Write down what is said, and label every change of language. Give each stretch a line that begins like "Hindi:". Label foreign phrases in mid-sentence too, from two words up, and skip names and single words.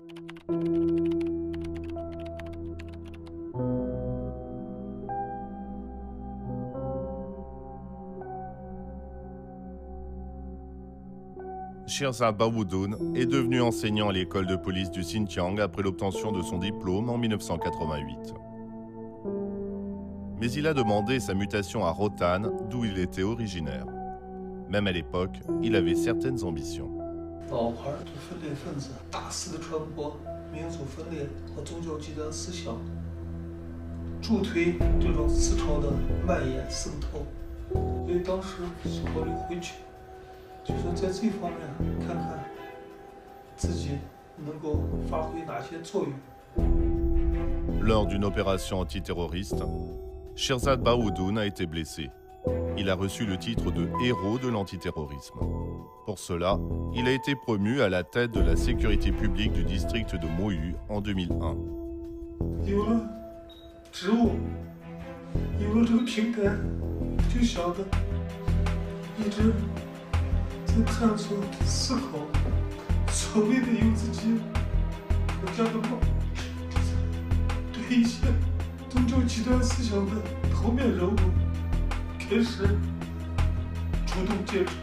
French: Shirzad Bawoudoun est devenu enseignant à l'école de police du Xinjiang après l'obtention de son diplôme en 1988. Mais il a demandé sa mutation à Rotan, d'où il était originaire. Même à l'époque, il avait certaines ambitions.
Chinese: 老牌对分裂分子大肆的传播民族分裂和宗教极端思想，助推这种思潮的蔓延渗透，所以当时是考虑回去。就说在这方面看看自己能够发挥哪些作用。
French: Lors d'une opération antiterroriste, Shirzad Bawoudoun a été blessé. Il a reçu le titre de héros de l'antiterrorisme. Pour cela, il a été promu à la tête de la sécurité publique du district de Moyu en 2001.
Chinese: 有了职务，有了这个平台，就想着一直在探索、思考，所谓的有自己国家的梦，对一些宗教极端思想的头面人物开始主动接触。